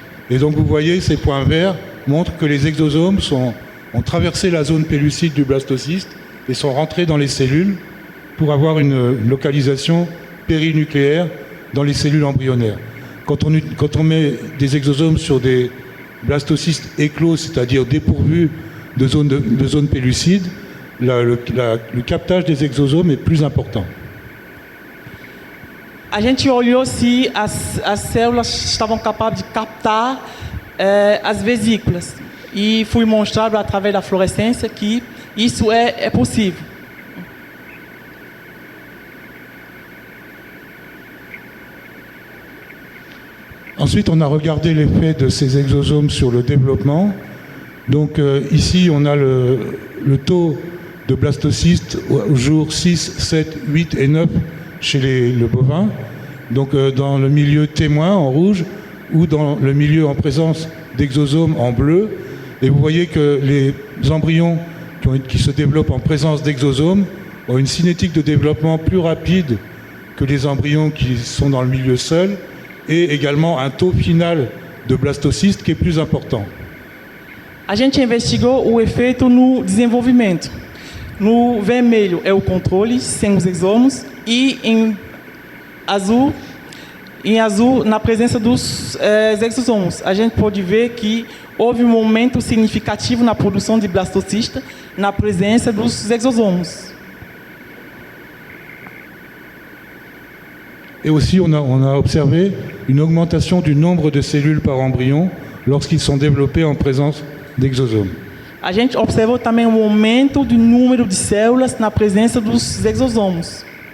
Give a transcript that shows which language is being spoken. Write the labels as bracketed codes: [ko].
[fr] Et donc vous voyez, ces points verts montrent que les exosomes ont traversé la zone pellucide du blastocyste et sont rentrés dans les cellules pour avoir une localisation périnucléaire dans les cellules embryonnaires. Quand on met des exosomes sur des blastocystes éclos, c'est-à-dire dépourvus de zone pellucide, le captage des exosomes est plus important. [pt] A gente olhou se as células estavam capazes de captar as vesículas. E foi mostrado através da fluorescência que isso é possível. [fr] Ensuite, on a regardé l'effet de ces exosomes sur le développement. Donc ici, on a le taux de blastocystes au jour 6, 7, 8 et 9 chez le bovin. Donc dans le milieu témoin en rouge ou dans le milieu en présence d'exosomes en bleu. Et vous voyez que les embryons qui se développent en présence d'exosomes ont une cinétique de développement plus rapide que les embryons qui sont dans le milieu seul, et également un taux final de blastocystes qui est plus important. [pt] A gente investigou o efeito no desenvolvimento. No vermelho é o controle, sem os exomos, e em azul, na presença dos exosomos. A gente pode ver que houve um aumento significativo na produção de blastocista na presença dos exosomos. [fr] Et aussi, on a observé une augmentation du nombre de cellules par embryon lorsqu'ils sont développés en présence d'exosomes. [pt] A gente observou também um aumento do número de células na presença dos exosomos.